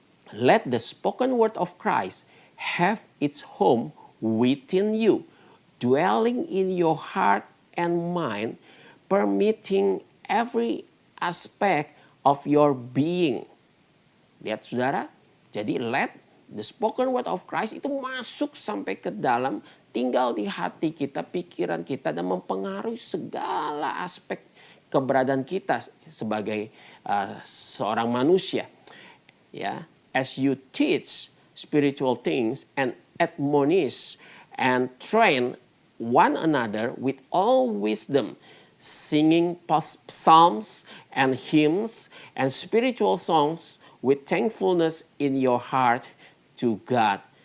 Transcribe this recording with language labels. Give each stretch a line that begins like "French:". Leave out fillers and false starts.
English: Let the spoken word of Christ have its home within you, dwelling in your heart and mind, permitting every aspect of your being.
Indonesian: Lihat saudara, jadi
English: let the spoken word of Christ
Indonesian: itu masuk sampai ke dalam, tinggal di hati kita, pikiran kita, dan mempengaruhi segala aspek keberadaan kita sebagai seorang manusia.
English: Ya, as you teach spiritual things and admonish and train one another with all wisdom, singing psalms and hymns and spiritual songs with thankfulness in your heart to God.